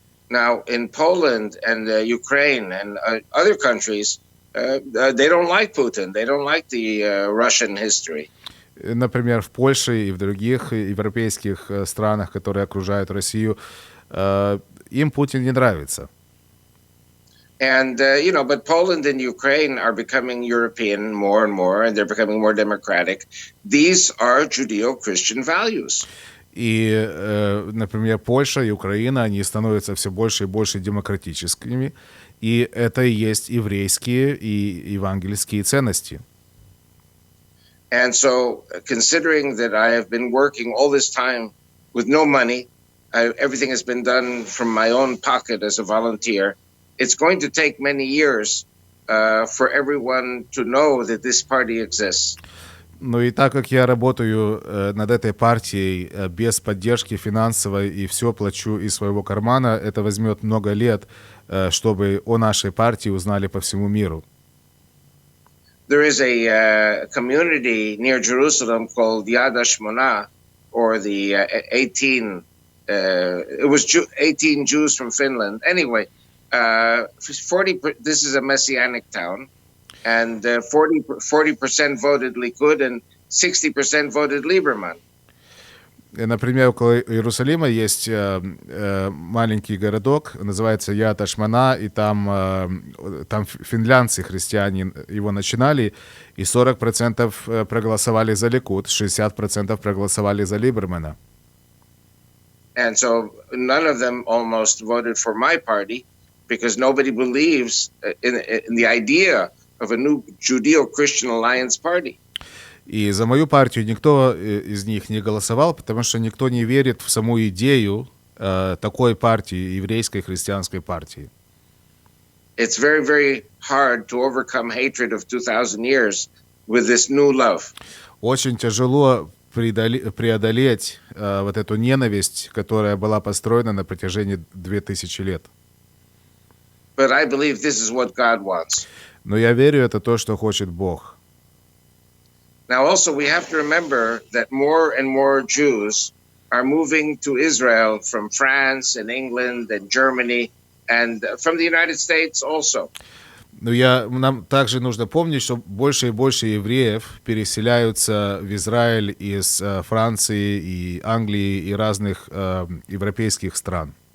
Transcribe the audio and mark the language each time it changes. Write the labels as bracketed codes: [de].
[en] Now, in Poland and Ukraine and other countries, they don't like Putin. They don't like the Russian history. [ru] Например, в Польше и в других европейских странах, которые окружают Россию, им Путин не нравится. [en] And, but Poland and Ukraine are becoming European more and more, and they're becoming more democratic. These are Judeo-Christian values. [ru] И, например, Польша и Украина, они становятся все больше и больше демократическими, и это и есть еврейские и евангельские ценности. [en] And so, considering that I have been working all this time with no money, everything has been done from my own pocket as a volunteer, it's going to take many years for everyone to know that this party exists. [ru] Ну и так как я работаю над этой партией без поддержки финансовой и все плачу из своего кармана, это возьмет много лет, чтобы о нашей партии узнали по всему миру. [en] there is a community near Jerusalem called Yad HaShmona, or the 18. It was 18 Jews from Finland. Anyway, 40. This is a messianic town, and 40% voted Likud and 60% voted Lieberman. [ru] Например, около Иерусалима есть маленький городок, называется Яд Ашмана, и там финлянцы, христиане, его начинали, и 40% проголосовали за Ликуд, 60% проголосовали за Либермана. [en] And so none of them almost voted for my party because nobody believes in the idea of a new Judeo-Christian alliance party. [ru] И за мою партию никто из них не голосовал, потому что никто не верит в саму идею такой партии, еврейской христианской партии. [en] It's very, very hard to overcome hatred of 2000 years with this new love. [ru] Очень тяжело преодолеть вот эту ненависть, которая была построена на протяжении 2000 лет. [en] But I believe this is what God wants. [ru] Но я верю, это то, что хочет Бог. [en] Now, also, we have to remember that more and more Jews are moving to Israel from France and England and Germany and from the United States also. [ru] Но нам также нужно помнить, что больше и больше евреев переселяются в Израиль из Франции и Англии и разных европейских стран.